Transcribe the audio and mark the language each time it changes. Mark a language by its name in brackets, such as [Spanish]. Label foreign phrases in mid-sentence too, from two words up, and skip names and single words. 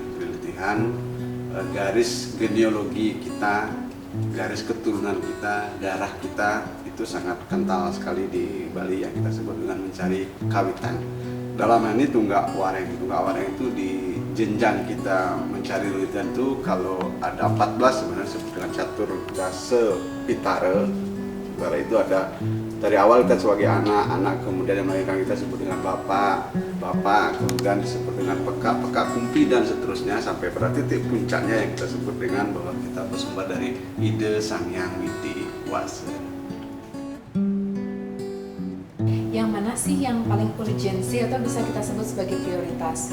[Indonesian] Lelintihan garis genealogi kita, garis keturunan kita, darah kita itu sangat kental sekali di Bali yang kita sebut dengan mencari kawitan. Dalam hal ini Tunggak Wareng. Tunggak Wareng itu di jenjang kita mencari lelintihan itu kalau ada 14 sebenarnya disebut dengan [Sanskrit] catur dasa pitara. [Indonesian] Pitara itu ada dari awal kita sebagai anak, kemudian yang melahirkan kita disebut dengan bapak, kemudian disebut dengan [Balinese] peka kumpi [Indonesian] dan seterusnya sampai pada titik puncaknya yang kita sebut dengan bahwa kita bersumber dari ide Sang Hyang Widi Wase. Yang mana sih yang paling urgensi atau bisa kita sebut sebagai prioritas?